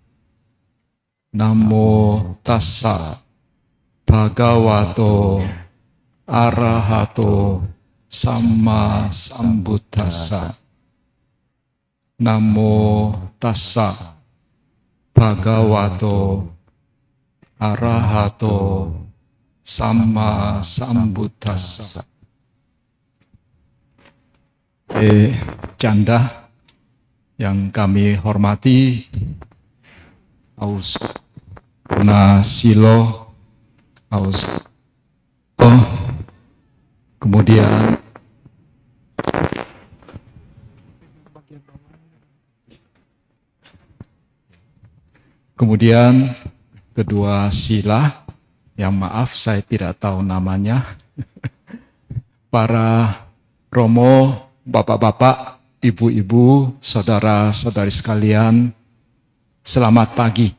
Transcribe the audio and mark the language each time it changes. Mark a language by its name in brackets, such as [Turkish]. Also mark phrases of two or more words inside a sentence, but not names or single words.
[Pali] Namo tassa bhagavato arahato samma sambuddhassa. Namo tassa bhagavato arahato Samma Sambuddhassa. [Indonesian] Janda yang kami hormati, Aus Silo, Aus kemudian kedua sila yang maaf saya tidak tahu namanya, para Romo, bapak-bapak, ibu-ibu, saudara-saudari sekalian, selamat pagi.